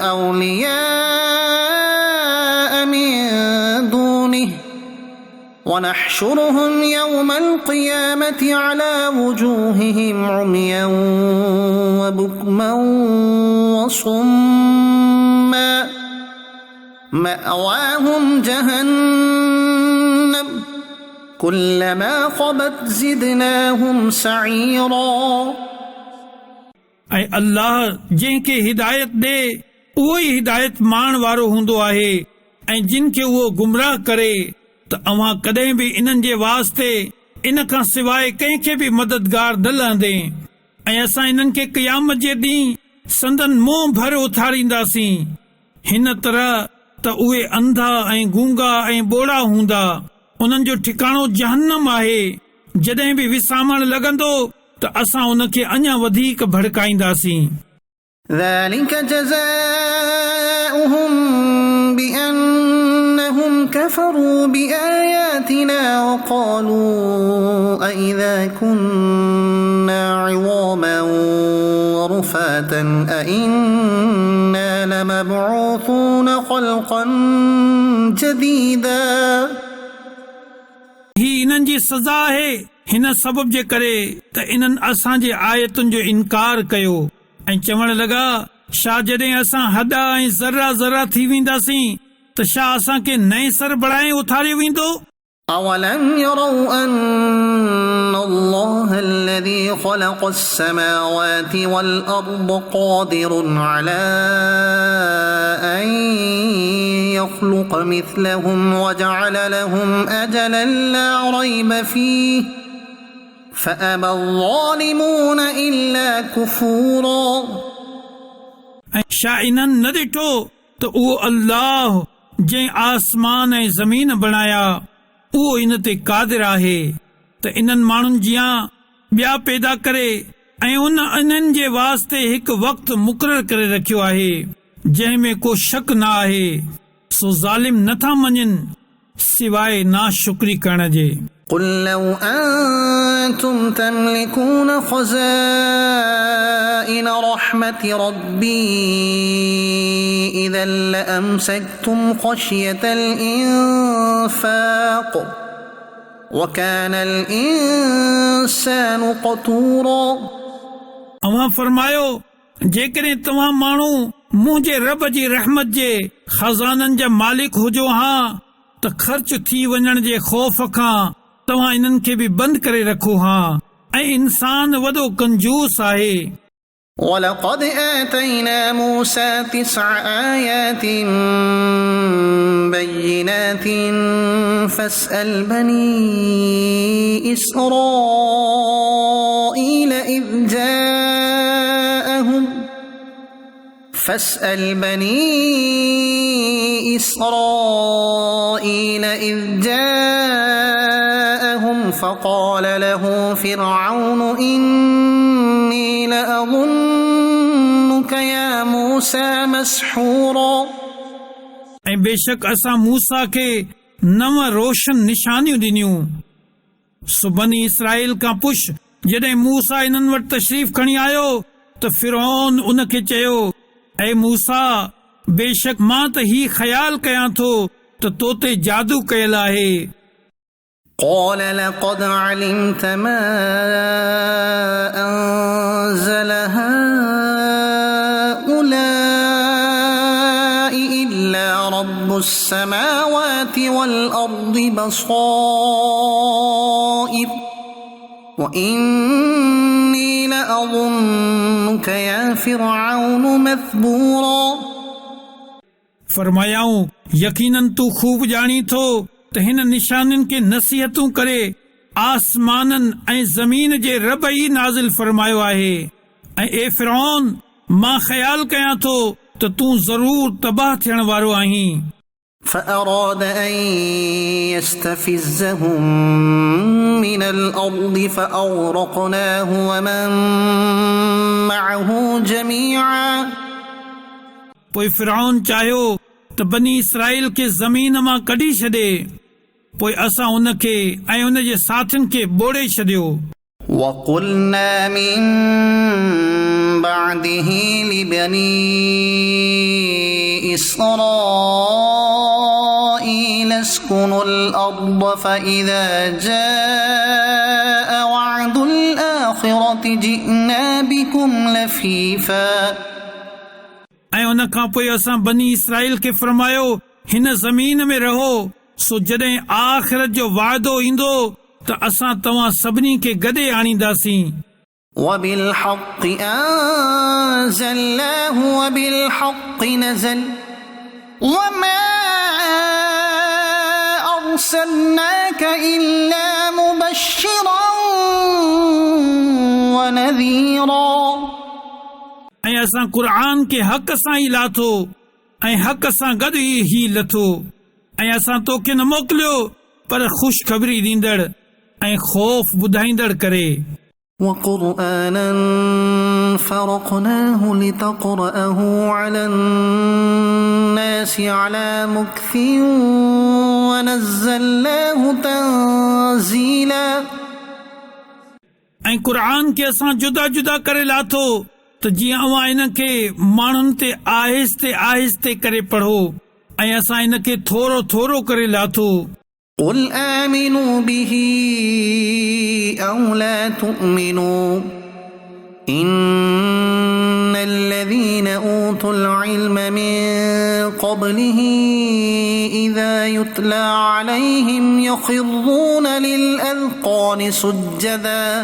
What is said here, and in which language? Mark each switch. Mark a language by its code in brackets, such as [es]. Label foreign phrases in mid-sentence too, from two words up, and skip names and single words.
[ar] أولياء من دونه ونحشرهم يوم القيامة على وجوههم عميا وبكما وصما مأواهم جهنم كلما خبت زدناهم سعيرا [sd] ऐं अल्लाह जंहिंखे हिदायत ॾे उहो ई हिदायत माण वारो हूंदो आहे ऐं जिन खे उहो गुमराह करे त अव्हां कॾहिं बि इन्हनि जे वास्ते इन खां सवाइ कंहिंखे बि मददगार न लहंदे ऐं असां इन्हनि खे क़यामत जे ॾींहुं संदन मुंहुं भर उथारींदासीं हिन तरह त उहे अंधा ऐं गूंगा ऐं ॿोड़ा हूंदा उन्हनि जो ठिकाणो जहन्नम आहे जॾहिं बि विसामण लॻंदो त असां उनखे अञा वधीक भड़काईंदासीं। [ar] ذلك جزاؤهم بأنهم كفروا بآياتنا وقالوا أئذا كنا عظاما ورفاتا أئنا لمبعوثون خلقا جديدا [sd] ही इन्हनि जी सज़ा आहे हिन सबब जे करे त इन्हनि असांजे आयतुनि जो इनकार कयो ऐं चवण लॻा छा जॾहिं असां हॾा ऐं ज़रा ज़रा थी वेंदासीं त छा असांखे नए सर बढ़ाए उथारियो वेंदो। [ar] أولم يروا أن الله الذي خلق السماوات والأرض قادر على أن يخلق مثلهم وجعل لهم أجلا لا ريب فيه فأبى الظالمون إلا كفورا [sd] ऐं छा इन्हनि न ॾिठो त उहो अल्लाह जंहिं आसमान ऐं ज़मीन बणाया उहो इन ते क़ादिर आहे त इन्हनि माण्हुनि जियां ॿिया पैदा करे ऐं उन इन्हनि जे वास्ते हिकु वक़्तु मुक़ररु करे रखियो आहे जंहिं में को शक न आहे सो ज़ालिम नथा मञनि सवाइ नाशुक्री करण जे। [ar] قل لو أنتم تملكون خزائن رحمة ربي إذا لأمسكتم خشية الإنفاق وكان الإنسان قتورا [sd] अवां फरमायो जेकॾहिं तव्हां माण्हू मुंहिंजे रब जी रहमत जे खज़ाननि जा मालिक हुजो हा त ख़र्च थी वञण जे ख़ौफ़ खां तव्हां इन्हनि खे बि बंदि करे रखो हा ऐं इंसान वॾो कंजूस आहे। [ar] ولقد آتينا موسى 9 آيات بينات فاسأل بني إسرائيل إذ جاءهم فاسأل بني إسرائيل إذ جاءهم فقال له فرعون إني لأظنك يا موسى مسحورا [sd] ऐं बेशक असां मूसा खे 9 रोशन निशानियूं ॾिनियूं। सो बनी इसराइल खां पुछ जॾहिं मूसा इन्हनि वटि तशरीफ़ खणी आयो त फिरौन उन खे चयो, ऐ मूसा, बेशक मां त ही ख़्याल कयां थो त तो ते जादू कयल आहे। [ar] قال لقد علمت ما أنزل هؤلاء إلا رب السماوات والأرض بصائر وإني لأظنك يا فرعون مثبورا [sd] फरमायाऊं, यकीनन तू खूब ॼाणी थो त हिन निशानियुनि खे नसीहतूं करे आसमाननि ऐं ज़मीन जे रब ई नाज़िल फरमायो आहे। ऐं ए फिरौन, मां ख़्याल कयां थो त तूं ज़रूर तबाह थियण वारो आहीं। [ar] فأراد أن يستفزهم من الأرض فأغرقناه ومن معه جميعا [sd] पोइ फिरौन चाहियो त बनी इसराइल खे ज़मीन मां कढी छॾे। पोइ असां उन खे ऐं उन जे साथियुनि खे ॿोड़े छॾियो। [ar] وقلنا من بعده لبني إسرائيل اسكنوا الأرض فإذا جاء وعد الآخرة جئنا بكم لفيفا [sd] ऐं उन खां पोइ असां बनी इसराइल खे फरमायो, हिन ज़मीन में रहो, सो जॾहिं आख़िरत जो वाइदो ईंदो त असां तव्हां सभिनी खे गॾे आणींदासीं। [ar] وبالحق أنزلناه وبالحق نزل وما أرسلناك إلا مبشرا ونذيرا [sd] ऐं असां क़ुर खे हक़ सां ई लाथो ऐं हक़ सां गॾु ई लथो। ऐं असां तोखे न मोकिलियो पर ख़ुशख़बरी ॾींदड़ ऐं ख़ौफ़ ॿुधाईंदड़ करे। [ar] وقرآنا فرقناه لتقرأه على الناس على مكث ونزلناه تنزيلا [sd] ऐं क़ुर खे असां जुदा जुदा करे लाथो त जीअं अवां इन खे माण्हुनि ते आहिस्ते आहिस्ते करे पढ़ो, ऐं असां इन खे थोरो थोरो करे लाथो। [ar] قل آمنوا به أو لا تؤمنوا إن الذين أوتوا العلم من قبله إذا يتلى عليهم يخرون للأذقان سجدا